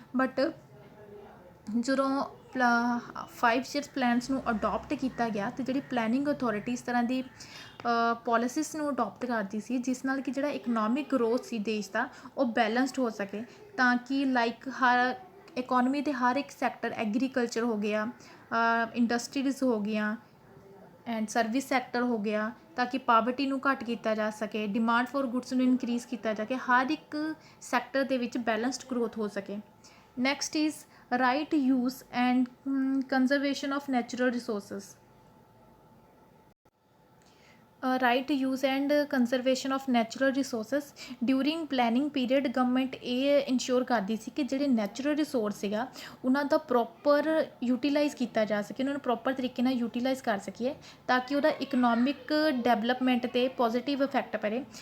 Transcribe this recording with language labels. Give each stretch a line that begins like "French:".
Punjabi: But ਜਦੋਂ 5 years plans ਨੂੰ adopt ਕੀਤਾ ਗਿਆ ਅਤੇ ਜਿਹੜੀ ਪਲੈਨਿੰਗ ਅਥੋਰਿਟੀ ਇਸ ਤਰ੍ਹਾਂ ਦੀ ਪੋਲਿਸੀਜ਼ ਨੂੰ ਅਡੋਪਟ ਕਰਦੀ ਸੀ ਜਿਸ ਨਾਲ ਕਿ ਜਿਹੜਾ ਇਕਨੋਮਿਕ ਗਰੋਥ ਸੀ ਦੇਸ਼ ਦਾ ਉਹ ਬੈਲੈਂਸਡ ਹੋ ਸਕੇ, ਤਾਂ ਕਿ ਲਾਈਕ ਹਰ ਇਕੋਨਮੀ ਦੇ ਹਰ ਇੱਕ ਸੈਕਟਰ, ਐਗਰੀਕਲਚਰ ਹੋ ਗਿਆ, ਇੰਡਸਟਰੀਜ਼ ਹੋ ਗਈਆਂ ਐਂਡ ਸਰਵਿਸ ਸੈਕਟਰ ਹੋ ਗਿਆ, ਤਾਂ ਕਿ ਪਾਵਰਟੀ ਨੂੰ ਘੱਟ ਕੀਤਾ ਜਾ ਸਕੇ, ਡਿਮਾਂਡ ਫॉर ਗੁੱਡਸ ਨੂੰ ਇਨਕਰੀਜ਼ ਕੀਤਾ ਜਾ ਕੇ ਹਰ ਇੱਕ ਸੈਕਟਰ ਦੇ ਵਿੱਚ ਬੈਲੈਂਸਡ ਗਰੋਥ ਹੋ ਸਕੇ।
English: Next is right use and conservation of natural resources. Right use and conservation of natural resources during planning period
Punjabi: government ਇਹ ਇਨਸ਼ੋਰ ਕਰਦੀ ਸੀ ਕਿ ਜਿਹੜੇ ਨੈਚੁਰਲ ਰਿਸੋਰਸ ਸੀਗਾ ਉਹਨਾਂ ਦਾ ਪ੍ਰੋਪਰ ਯੂਟੀਲਾਈਜ਼ ਕੀਤਾ ਜਾ ਸਕੇ, ਉਹਨਾਂ ਨੂੰ ਪ੍ਰੋਪਰ ਤਰੀਕੇ ਨਾਲ ਯੂਟੀਲਾਈਜ਼ ਕਰ ਸਕੀਏ ਤਾਂ ਕਿ ਉਹਦਾ ਇਕਨੋਮਿਕ ਡਿਵੈਲਪਮੈਂਟ 'ਤੇ ਪੋਜ਼ੀਟਿਵ ਇਫੈਕਟ ਪਵੇ।